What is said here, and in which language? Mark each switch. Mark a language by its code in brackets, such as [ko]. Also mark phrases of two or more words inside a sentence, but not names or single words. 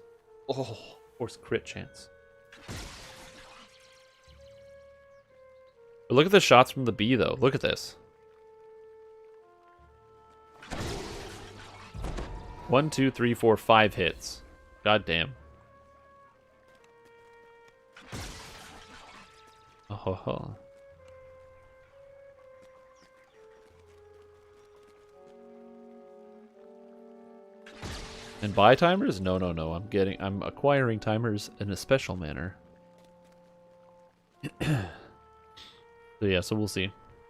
[en] Oh, force crit chance. But look at the shots from the bee, though. Look at this. 1, 2, 3, 4, 5 hits. God damn. Oh ho ho. And buy timers? No, no, no. I'm acquiring timers in a special manner. So yeah, so we'll see.